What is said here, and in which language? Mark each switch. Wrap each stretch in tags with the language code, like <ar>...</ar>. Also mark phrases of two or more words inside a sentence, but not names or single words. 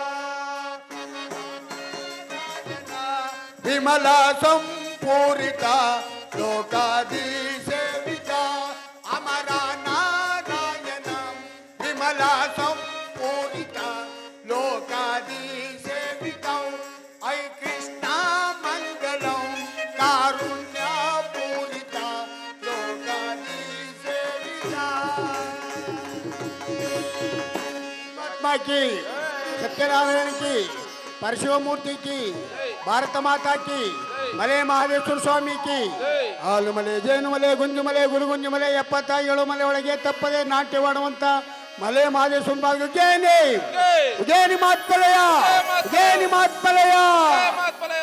<kn>ವಿಮಲ ಸಂಪೂರಿತ ಲೋಕಾದಿ ಸೇವಿತ ಅಮರ ನಾರಾಯಣ ವಿಮಲ ಸಂಪೂರಿತ ಲೋಕಾದಿ ಸೇವಿತ ಐ ಕೃಷ್ಣ ಮಂಗಳಂ ಕಾರುಣ್ಯ ಪೂರಿತ ಲೋಕಾದಿ ಸೇವಿತ.</kn> <hi>महात्मा की, सत्यनारायण की, परशुरामूर्ति की, भारत माता की,</hi> <kn>ಮಲೆ ಮಹದೇಶ್ವರ ಸ್ವಾಮಿ ಕಿ. ಹಾಲುಮಲೆ, ಜೇನುಮಲೆ, ಗುಂಜುಮಲೆ, ಗುರುಗುಂಜುಮಲೆ, 77 ಮಲೆ ಒಳಗೆ ತಪ್ಪದೆ ನಾಟ್ಯವಾಡುವಂತ ಮಲೆ ಮಹದೇಶ್ವರ ಭಾಗ ಉಜ್ಜಯಿನಿ ಮಾತ್ಮಲಯ.</kn>